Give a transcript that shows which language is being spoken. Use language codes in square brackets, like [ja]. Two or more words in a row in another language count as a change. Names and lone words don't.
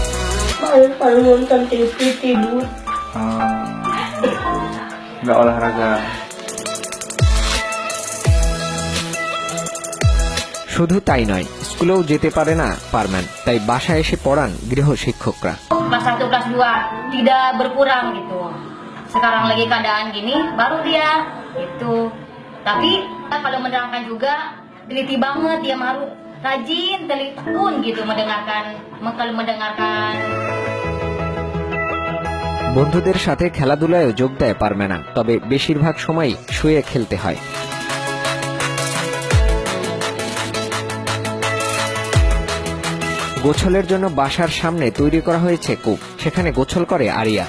[id] Nggak olahraga. [bn] শুধু তাই নয়, স্কুলেও যেতে পারে না পারম্যান, তাই বাসায় এসে পড়ান গৃহ শিক্ষকরা। [id] Kelas 1, kelas 2 tidak berkurang gitu. Sekarang lagi keadaan gini, baru dia gitu. Tapi kalau menerangkan juga teliti banget, dia harus rajin, tekun gitu kalau mendengarkan. [bn] বন্ধুদের সাথে খেলাধুলায় যোগ দেয় পারমেনা, তবে বেশিরভাগ সময়ই শুয়ে খেলতে হয়। গোছলের জন্য বাসার সামনে তৈরি করা হয়েছে কূপ, সেখানে গোছল করে আরিয়া।